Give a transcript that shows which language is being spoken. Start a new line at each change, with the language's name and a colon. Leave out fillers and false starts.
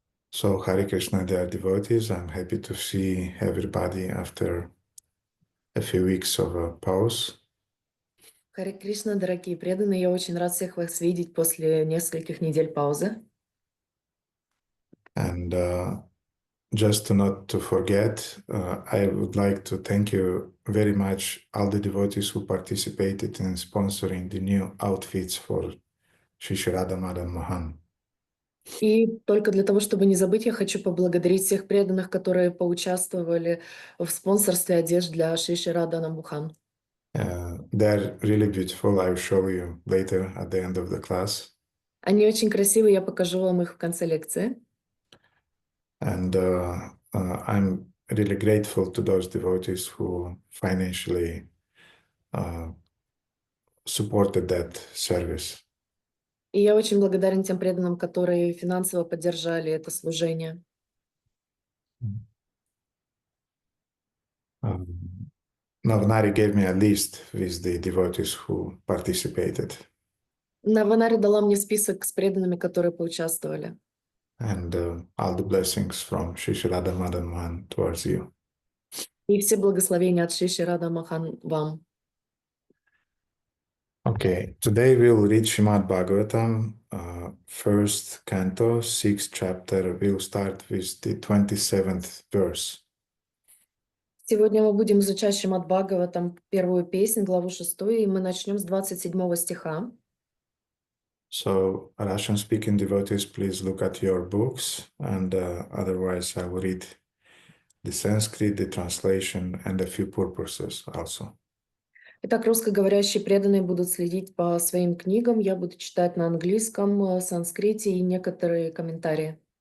English: So, Hare Krishna, dear devotees, I'm happy to see everybody after a few weeks of a pause.
Russian: Харе Кришна, дорогие преданные, я очень рад всех вас видеть после нескольких недель паузы.
English: And just not to forget, I would like to thank you very much, all the devotees who participated in sponsoring the new outfits for Shri Radha Madan Mohan.
Russian: И только для того, чтобы не забыть, я хочу поблагодарить всех преданных, которые поучаствовали в спонсорстве одежд для Шри Радхана Мухан.
English: They're really beautiful. I'll show you later at the end of the class.
Russian: Они очень красивые, я покажу вам их в конце лекции.
English: And I'm really grateful to those devotees who financially supported that service.
Russian: И я очень благодарен тем преданным, которые финансово поддержали это служение.
English: Navanari gave me a list with the devotees who participated.
Russian: Наванари дала мне список с преданными, которые поучаствовали.
English: And all the blessings from Shri Radha Madan Mohan towards you.
Russian: И все благословения от Шри Радха Махан вам.
English: Okay, today we'll read Srimad Bhagavatam, first canto, sixth chapter. We'll start with the 27th verse.
Russian: Сегодня мы будем изучать Шримад Бхагаватам, первую песнь, главу 6, и мы начнем с 27 стиха.
English: So, Russian-speaking devotees, please look at your books, and otherwise I will read the Sanskrit, the translation, and a few purposes also.
Russian: Итак, русскоговорящие преданные будут следить по своим книгам. Я буду читать на английском, санскрите и некоторые комментарии.